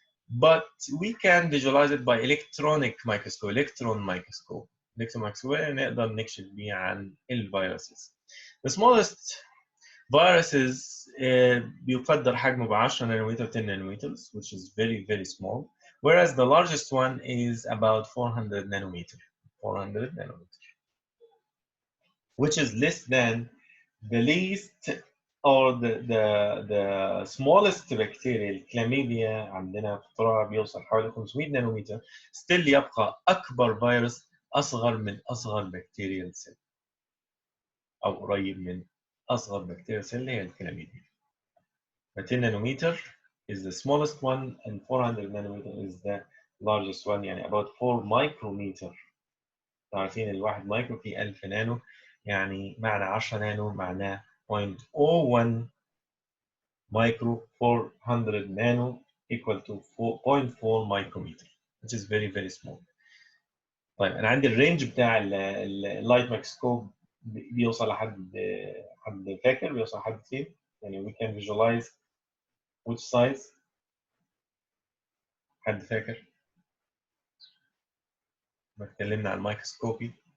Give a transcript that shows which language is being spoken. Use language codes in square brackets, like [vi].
[en] But we can visualize it by electron microscope. [ar] electron microscope نقدر نكشف بيه عن الفيروسز. [en] The smallest viruses [ar] بيقدر حجمه ب 10 نانومتر [en] 10 nanometers, which is very very small, whereas the largest one is about 400 nanometer, which is less than the least or the smallest bacteria. [ar] الكلاميديا عندنا قطرها بيوصل حوالي 500 نانومتر. still يبقى أكبر فيروس أصغر من أصغر بكتيريال سيل أو قريب من أصغر بكتيريال سيل اللي هي الكلاميديا. [en] 10 nanometer is the smallest one and 400 nanometer is the largest one, [ar] يعني [en] about 4 micrometer. [ar] عارفين الواحد مايكرو في 1000 نانو، يعني معنى 10 نانو معناه 0.01 micro. [en] 400 nano equal to 0.4 micrometer, which is very very small. [ar] طيب أنا عندي الرينج بتاع اللايت مايكروسكوب بيوصل لحد حد فاكر بيوصل لحد فين؟ يعني [en] we can visualize which size؟ [ar] حد فاكر؟ ما اتكلمنا عن الميكروسكوبي.